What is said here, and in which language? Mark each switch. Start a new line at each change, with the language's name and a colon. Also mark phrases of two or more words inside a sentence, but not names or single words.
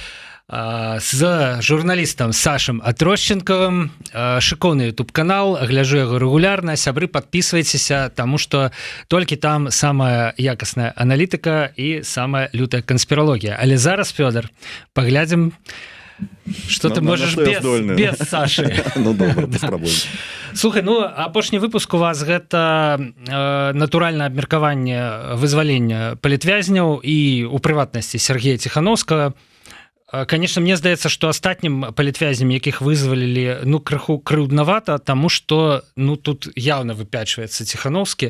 Belarusian: З журналістам Сашам Атрощенковым. Шыкоўны YouTube-канал, гляджу яго рэгулярна. Сябры, подписывайтеся, таму што толькі там самая якасная аналітыка і самая лютая канспіралогія. Але зараз, Фёдор, паглядзім,
Russian: что ты можешь без Саши.
Belarusian: Ну, добра, без праблем. Слухай, ну, апошні выпуск у вас гэта натуральнае абмеркаванне вызвалення палітвязняў і, у прыватнасці, Сергея Ціхановскага. Конечно, мне здаецца, што астатнім палітвязням, якіх вызвалілі, ну, крыху крыўднавата, таму што, ну, тут явно выпячваецца Ціхановскі.